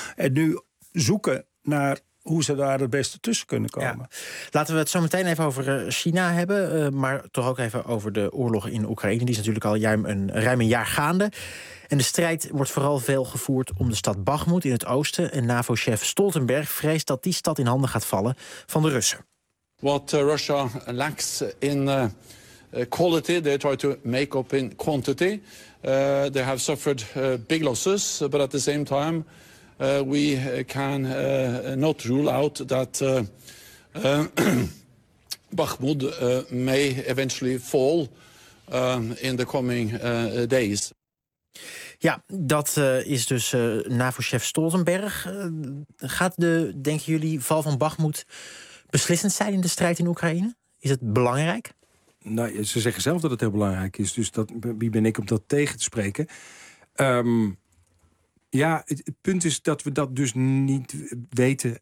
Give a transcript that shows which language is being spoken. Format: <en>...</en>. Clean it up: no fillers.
<nl>En nu zoeken naar hoe ze daar het beste tussen kunnen komen. Ja. Laten we het zo meteen even over China hebben. Maar toch ook even over de oorlog in Oekraïne. Die is natuurlijk al ruim een jaar gaande. En de strijd wordt vooral veel gevoerd om de stad Bachmoed in het oosten. En NAVO-chef Stoltenberg vreest dat die stad in handen gaat vallen van de Russen.</nl> <en>What Russia lacks in quality, they try to make up in quantity. They have suffered big losses, but at the same time we can not rule out that Bakhmut may eventually fall in the coming days.</en> <nl>Ja, dat is dus NAVO-chef Stoltenberg. Gaat de, denken jullie, val van Bakhmut beslissend zijn in de strijd in Oekraïne? Is het belangrijk? Nou, ze zeggen zelf dat het heel belangrijk is. Dus dat, wie ben ik om dat tegen te spreken? Ja, het punt is dat we dat dus niet weten.</nl>